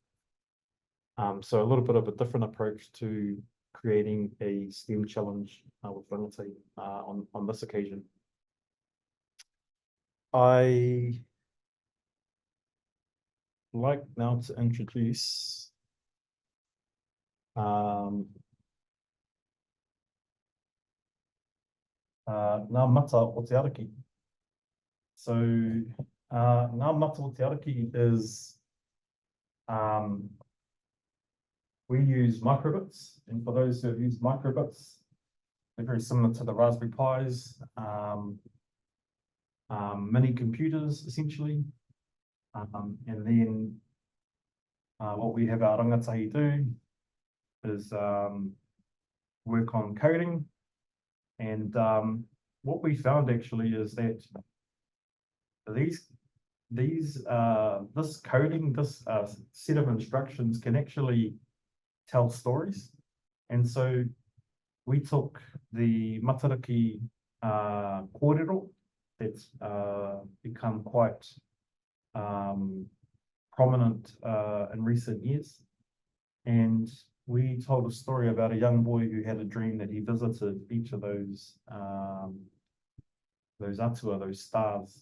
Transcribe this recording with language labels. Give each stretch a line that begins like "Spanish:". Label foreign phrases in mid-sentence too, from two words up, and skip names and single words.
English: So a little bit of a different approach to creating a STEM challenge with rangatahi on this occasion. I like now to introduce Ngā mata o te ariki. So Ngā mata o te ariki is we use microbits, and for those who have used microbits, they're very similar to the Raspberry Pis, mini computers essentially. And then what we have our rangatahi do is work on coding. And what we found actually is that this coding, this set of instructions can actually tell stories. And so we took the matariki kōrero that's become quite prominent in recent years, and we told a story about a young boy who had a dream that he visited each of those atua, those stars.